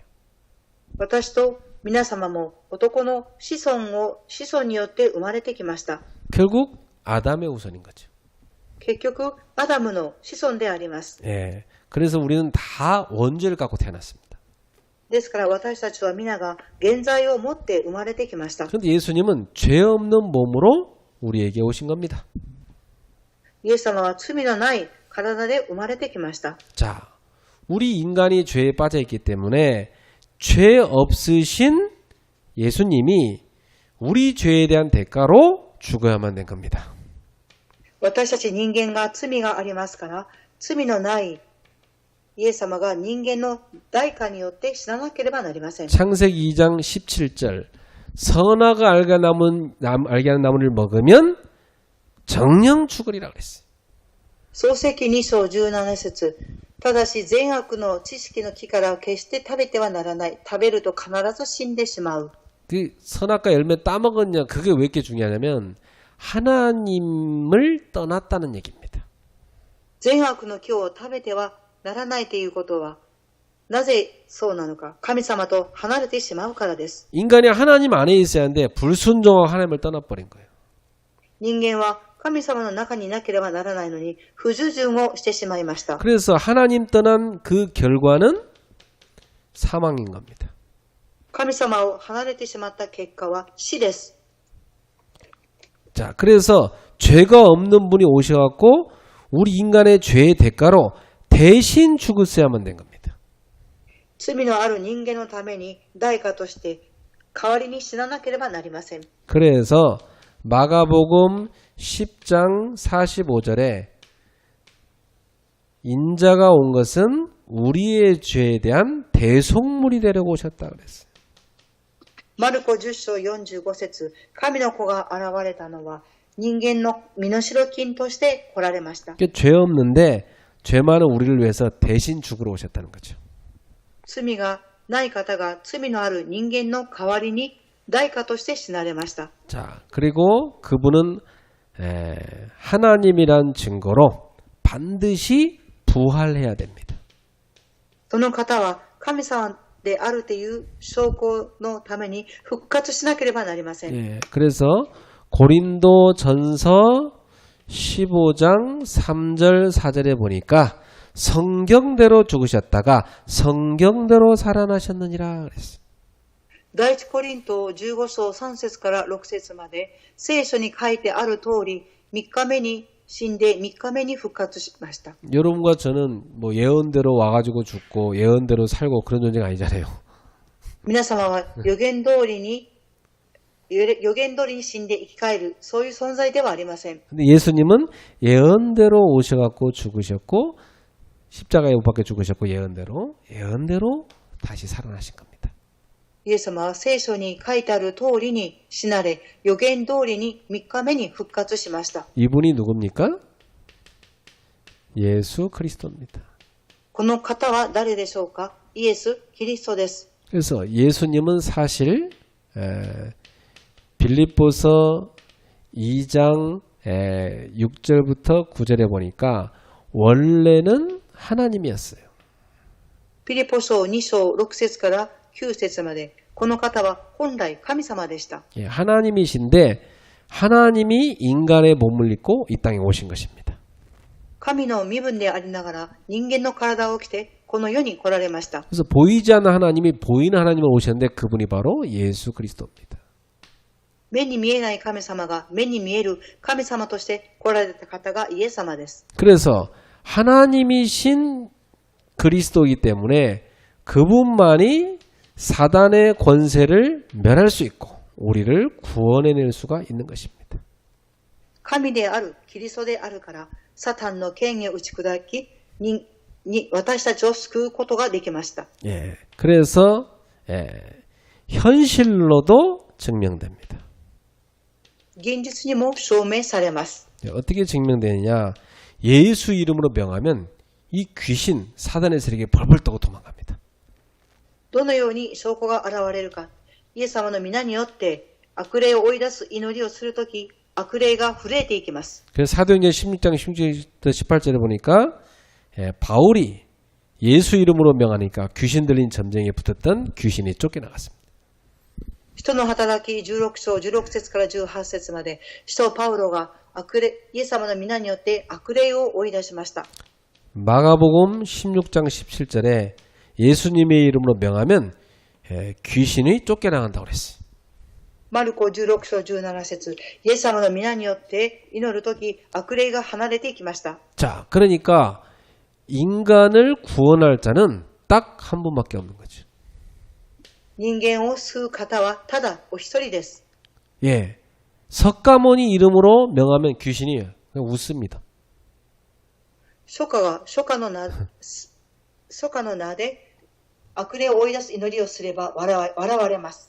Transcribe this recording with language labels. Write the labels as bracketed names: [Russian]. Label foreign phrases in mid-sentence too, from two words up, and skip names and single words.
[Japanese] 私と皆様も男の子孫によって生まれてきました。 [Korean] 결국 아담의 후손인 거죠. [Japanese] 結局アダムの子孫であります。 [Korean] 예. 그래서 우리는 다 원죄를 갖고 태어났습니다. [Japanese] ですから私たちは皆が原罪を持って生まれてきました。 [Korean] 그런데 예수님은 죄 없는 몸으로 우리에게 오신 겁니다. [Japanese] イエス様は罪のない体で生まれてきました。 [Korean] 자, 우리 인간이 죄에 빠져 있기 때문에 죄 없으신 예수님이 우리 죄에 대한 대가로 죽어야만 된 겁니다. [Japanese] 私たち人間が罪がありますから、罪のないイエス様が人間の代価によって死ななければなりません。 [Korean] 창세기 2장 17절 선악을 알게 하는 나무를 먹으면 정령 죽으리라 그랬어요. [Japanese] 創世記2章17節、ただし善悪の知識の木から決して食べてはならない。食べると必ず死んでしまう。 [Korean] 그 선악과 열매 따먹었냐 그게 왜 이렇게 중요하냐면 하나님을 떠났다는 얘기입니다. [Japanese] 善悪の木を食べてはならないということは、なぜそうなのか。神様と離れてしまうからです。 [Korean] 인간이 하나님 안에 있어야 하는데 불순종하고 하나님을 떠나버린 거예요. [Japanese] 人間は神様の中にいなければならないのに不従順をしてしまいました。 [Korean] 그래서 하나님 떠난 그 결과는 사망인 겁니다. [Japanese] 神様を離れてしまった結果は死です。 [Korean] 자, 그래서 죄가 없는 분이 오셔갖고 우리 인간의 죄의 대가로 대신 죽었어야만 된 겁니다. [Japanese] 罪のある人間のために代価として代わりに死ななければなりません。 [Korean] 그래서 마가복음 10장 45절에 인자가 온 것은 우리의 죄에 대한 대속물이 되려고 오셨다 그랬어요. [Japanese] マルコ10章45節、神の子が現れたのは人間の身代金として来られました。 [Korean] 죄 없는데 죄 많은 우리를 위해서 대신 죽으러 오셨다는 거죠. [Japanese] 罪がない方が罪のある人間の代わりに代価として死なれました。 [Korean] 자, 그리고 그분은 하나님이란 증거로 반드시 부활해야 됩니다. [Japanese] その方は神様であるという証拠のために復活しなければなりません。 [Korean] 예, 그래서 고린도전서 15장 3절 4절에 보니까 성경대로 죽으셨다가 성경대로 살아나셨느니라 그랬어요. [Japanese] 第一コリント15章3節から6節まで聖書に書いてある通り3日目に死んで3日目に復活しました。 [Korean] 여러분과 저는 뭐 예언대로 와가지고 죽고 예언대로 살고 그런 존재가 아니잖아요. [Japanese] 皆様は予言通りに死んで生き返るそういう存在ではありません。 [Korean] 근데 예수님은 예언대로 오셔갖고 죽으셨고 십자가에 못 박혀 죽으셨고 예언대로 다시 살아나신 겁니다. [Japanese] イエス様は聖書に書いてある通りに死なれ、予言通りに3日目に復活しました。 [Korean] 이분이 누굽니까? 예수 그리스도입니다. [Japanese] この方は誰でしょうか。イエス・キリストです。 [Korean] 그래서 예수님은 사실 빌립보서 2장 6절부터 9절에 보니까 원래는 하나님이었어요. [Japanese] ピリポ書2章6節から9節までこの方は本来神様でした。 [Korean] 예, 하나님이신데 하나님이 인간의 몸을 입고 이 땅에 오신 것입니다. [Japanese] 神の身分でありながら人間の体を着てこの世に来られました。 [Korean] 그래서 보이지 않는 하나님이 보이는 하나님을 오셨는데 그분이 바로 예수 그리스도입니다. [Japanese] 目に見えない神様が目に見える神様として来られた方がイエス様です。 [Korean] 그래서 하나님이신 그리스도이기 때문에 그분만이 사단의 권세를 멸할 수 있고 우리를 구원해낼 수가 있는 것입니다. [Japanese] 神であるキリストであるからサタンの権威を打ち砕き、私たちを救うことができました。 [Korean] 예, 그래서 현실로도 증명됩니다. [Japanese] 現実にも証明されます。 [Korean] 어떻게 증명되느냐? 예수 이름으로 명하면 이 귀신, 사단의 세력이 벌벌 떠고 도망갑니다. [Japanese] どのように証拠が現れるか。イエス様の皆によって悪霊を追い出す祈りをするとき、悪霊が震えていきます。 [Korean] 그래서 사도행전 16장 16절부터 18절에 보니까 바울이 예수 이름으로 명하니까 귀신 들린 점쟁이에 붙었던 귀신이 쫓겨나갔습니다. [Japanese] 使徒の働き16章16節から18節まで、使徒パウロがイエス様の皆によって悪霊を追い出しました。 [Korean] 마가복음 16장 17절에 예수님의 이름으로 명하면 귀신이 쫓겨나간다고 그랬어요. [Japanese] マルコ16章17節、イエス様の皆によって祈るとき、悪霊が離れていきました。 [Korean] 자, 그러니까 인간을 구원할 자는 딱 한 분밖에 없는 거죠. [Japanese] 人間を救う方はただお一人です。 [Korean] 예, 석가모니 이름으로 명하면 귀신이 그냥 웃습니다. [Japanese] 書家の名で悪霊を追い出す祈りをすれば笑われます。